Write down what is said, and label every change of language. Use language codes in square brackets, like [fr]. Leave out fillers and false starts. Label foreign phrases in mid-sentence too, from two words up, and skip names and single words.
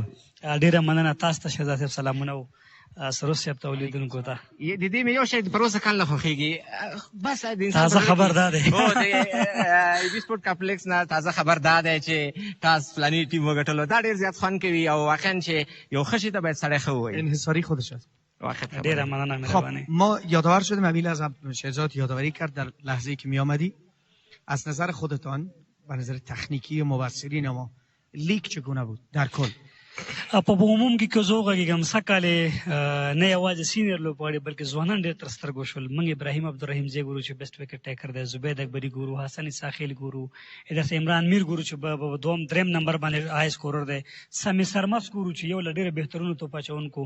[ps] ډېره مننه تاسو ته شهزاد صاحب سلامونه و سروس صاحب ته ولیدونکو ته. د دې مې یو شی پر اوسه کال نه خوښېږي بس د انسان تازه خبر دا دی د ایبي سپورټ کمپلیکس نه تازه خبر دا دی چې تاسو فلاني ټیم وګټلو. دا ډېر زیات خوند کوي او واقعا چې یو ښه شي ته باید سړی ښه ووایي. [fa] انحصاری خودش است. [ps] ډېره مننه مهرباني. [fa] ما یادآور شدیم امیل از شهزاد یادآوری کرد در لحظه‌ای که می آمدی از نظر خودتان و نظر تکنیکی مبصرین ما لیگ چگونه بود در کل؟ [ps] په عموم کې که زه وغږېږم سږ نه یوازې سینیر لوبغاړي بلکې ځوانان ډېر تر سترګو شول. موږ ابراهیم عبدالرحیم زی ګورو چې [en] best wicket taker [ps] دی، زبید اکبري ګورو، حسن اساخیل ګورو، ادرس عمران میر ګورو چې په درېیم نمبر باندې [en] high scorer [ps] دی، سمی سرمس ګورو چې یو له ډېرو بهترینو توپ اچوونکو.